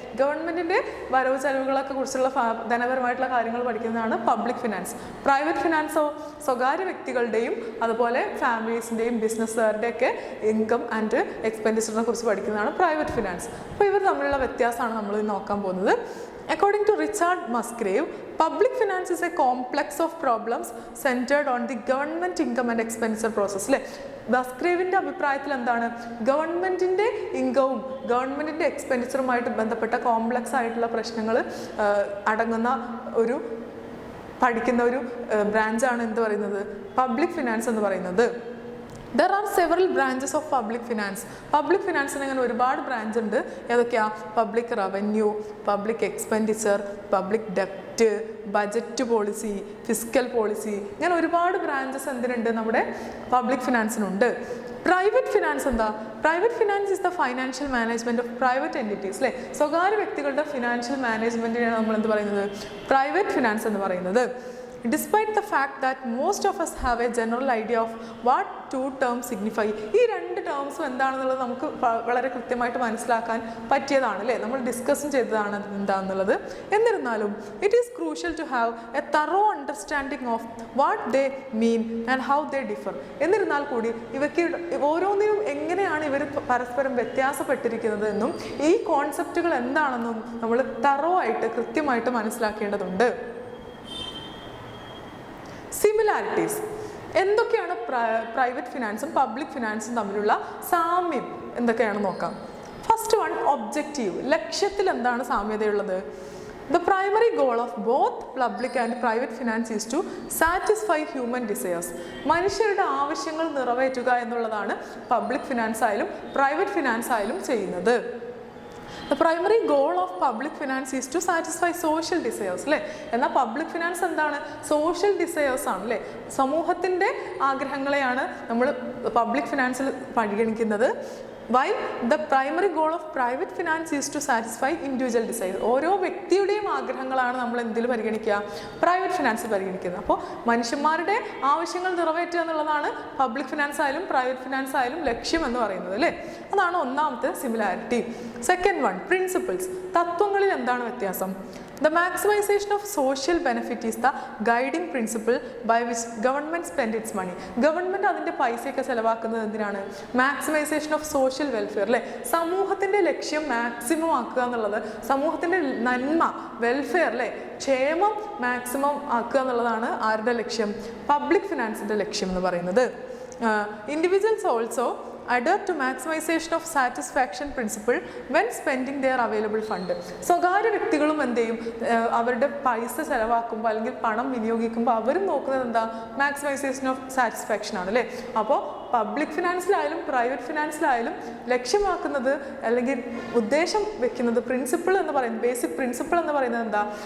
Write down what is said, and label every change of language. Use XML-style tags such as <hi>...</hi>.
<ml>ഗവൺമെൻറ്റിൻ്റെ വരവ് ചെലവുകളൊക്കെ കുറിച്ചുള്ള ധനപരമായിട്ടുള്ള കാര്യങ്ങൾ പഠിക്കുന്നതാണ് പബ്ലിക് ഫിനാൻസ്. പ്രൈവറ്റ് ഫിനാൻസോ സ്വകാര്യ വ്യക്തികളുടെയും അതുപോലെ ഫാമിലീസിൻ്റെയും ബിസിനസ്സുകാരുടെയൊക്കെ ഇൻകം ആൻഡ് എക്സ്പെൻഡിച്ചറിനെ കുറിച്ച് പഠിക്കുന്നതാണ് പ്രൈവറ്റ് ഫിനാൻസ്. അപ്പോൾ ഇവർ തമ്മിലുള്ള വ്യത്യാസമാണ് നമ്മൾ നോക്കാൻ പോകുന്നത്.</ml> <en>According to Richard Musgrave, public finance is a complex of problems centered on the government income and expenditure process.</en> <ml>അല്ലേ? മസ്ഗ്രേവിൻ്റെ അഭിപ്രായത്തിൽ എന്താണ്? ഗവൺമെൻറ്റിൻ്റെ ഇൻകവും ഗവൺമെൻറ്റിൻ്റെ എക്സ്പെൻഡിച്ചറുമായിട്ട് ബന്ധപ്പെട്ട കോംപ്ലക്സ് ആയിട്ടുള്ള പ്രശ്നങ്ങൾ അടങ്ങുന്ന ഒരു പഠിക്കുന്ന ഒരു ബ്രാഞ്ചാണ് എന്ത് പറയുന്നത്? പബ്ലിക് ഫിനാൻസ് എന്ന് പറയുന്നത്.</ml> <en>There are several branches of public finance.</en> <ml>Public ഫിനാൻസിന് അങ്ങനെ ഒരുപാട് ബ്രാഞ്ച് ഉണ്ട്. ഏതൊക്കെയാ? Public revenue, public expenditure, public ഡെപ്റ്റ്, budget policy, fiscal policy, ഇങ്ങനെ ഒരുപാട് ബ്രാഞ്ചസ് എന്തിനുണ്ട്? നമ്മുടെ പബ്ലിക് ഫിനാൻസിനുണ്ട്. പ്രൈവറ്റ് ഫിനാൻസ് എന്താ?</ml> <en>private finance is the financial management of private entities</en> <ml>അല്ലേ? സ്വകാര്യ വ്യക്തികളുടെ ഫിനാൻഷ്യൽ മാനേജ്മെൻറ്റിനെയാണ് നമ്മൾ എന്ത് പറയുന്നത്? പ്രൈവറ്റ് ഫിനാൻസ് എന്ന് പറയുന്നത്.</ml> <en>Despite the fact that most of us have a general idea of what two terms signify,</en> <ml>ഈ രണ്ട് ടേംസും എന്താണെന്നുള്ളത് നമുക്ക് വളരെ കൃത്യമായിട്ട് മനസ്സിലാക്കാൻ പറ്റിയതാണ് അല്ലേ? നമ്മൾ ഡിസ്കസും ചെയ്തതാണ് എന്താണെന്നുള്ളത്. എന്നിരുന്നാലും</ml> <en>It is crucial to have a thorough understanding of what they mean and how they differ.</en> <ml>എന്നിരുന്നാൽ കൂടി ഇവയ്ക്ക് ഓരോന്നിനും എങ്ങനെയാണ് ഇവർ പരസ്പരം വ്യത്യാസപ്പെട്ടിരിക്കുന്നത് എന്നും ഈ കോൺസെപ്റ്റുകൾ എന്താണെന്നും നമ്മൾ തറോ ആയിട്ട് കൃത്യമായിട്ട് മനസ്സിലാക്കേണ്ടതുണ്ട്. സിമിലാരിറ്റീസ്, എന്തൊക്കെയാണ് പ്രൈവറ്റ് ഫിനാൻസും പബ്ലിക് ഫിനാൻസും തമ്മിലുള്ള സാമ്യം എന്തൊക്കെയാണെന്ന് നോക്കാം. ഫസ്റ്റ് വൺ, ഒബ്ജക്റ്റീവ്, ലക്ഷ്യത്തിൽ എന്താണ് സാമ്യതയുള്ളത്?</ml> <en>The primary goal of both public and private finance is to satisfy human desires.</en> <ml>മനുഷ്യരുടെ ആവശ്യങ്ങൾ നിറവേറ്റുക എന്നുള്ളതാണ് പബ്ലിക് ഫിനാൻസ് ആയാലും പ്രൈവറ്റ് ഫിനാൻസ് ആയാലും ചെയ്യുന്നത്.</ml> <en>The primary goal of public finance is to satisfy social desires</en> <ml>അല്ലേ? എന്നാൽ പബ്ലിക് ഫിനാൻസ് എന്താണ്? Social desires ആണ് അല്ലേ? സമൂഹത്തിൻ്റെ ആഗ്രഹങ്ങളെയാണ് നമ്മൾ പബ്ലിക് ഫിനാൻസിൽ പരിഗണിക്കുന്നത്.</ml> <en>While the primary goal of private finance is to satisfy individual desires.</en> <ml>ഓരോ വ്യക്തിയുടെയും ആഗ്രഹങ്ങളാണ് നമ്മൾ എന്തിൽ പരിഗണിക്കുക? പ്രൈവറ്റ് ഫിനാൻസിൽ പരിഗണിക്കുന്നത്. അപ്പോൾ മനുഷ്യന്മാരുടെ ആവശ്യങ്ങൾ നിറവേറ്റുക എന്നുള്ളതാണ് പബ്ലിക് ഫിനാൻസ് ആയാലും പ്രൈവറ്റ് ഫിനാൻസ് ആയാലും ലക്ഷ്യം എന്ന് പറയുന്നത് അല്ലേ? അതാണ് ഒന്നാമത്തെ സിമിലാരിറ്റി. സെക്കൻഡ് വൺ, പ്രിൻസിപ്പിൾസ്, തത്വങ്ങളിൽ എന്താണ് വ്യത്യാസം?</ml> <en>The maximization of social benefit is the guiding principle by which government spend its money.</en> <ml>Government അതിൻ്റെ പൈസയൊക്കെ ചിലവാക്കുന്നത് എന്തിനാണ്?</ml> <en>maximization of social welfare</en> <ml>അല്ലേ? സമൂഹത്തിൻ്റെ ലക്ഷ്യം മാക്സിമം ആക്കുക എന്നുള്ളത്, സമൂഹത്തിൻ്റെ നന്മ, വെൽഫെയർ അല്ലേ, ക്ഷേമം മാക്സിമം ആക്കുക എന്നുള്ളതാണ് ആരുടെ ലക്ഷ്യം? പബ്ലിക് ഫിനാൻസിൻ്റെ ലക്ഷ്യം എന്ന് പറയുന്നത്.</ml> <en>Individuals also adhere to maximization of satisfaction principle when spending their available fund.</en> <ml>സ്വകാര്യ വ്യക്തികളും എന്ത് ചെയ്യും? അവരുടെ പൈസ ചിലവാക്കുമ്പോൾ അല്ലെങ്കിൽ പണം വിനിയോഗിക്കുമ്പോൾ അവരും നോക്കുന്നത് എന്താ?</ml> <en>maximization of satisfaction</en> <ml>ആണ് അല്ലേ? അപ്പോൾ പബ്ലിക് ഫിനാൻസിലായാലും പ്രൈവറ്റ് ഫിനാൻസിലായാലും ലക്ഷ്യമാക്കുന്നത് അല്ലെങ്കിൽ ഉദ്ദേശം വെക്കുന്നത് പ്രിൻസിപ്പിൾ എന്ന് പറയുന്നത്, ബേസിക് പ്രിൻസിപ്പിൾ എന്ന് പറയുന്നത് എന്താ?</ml>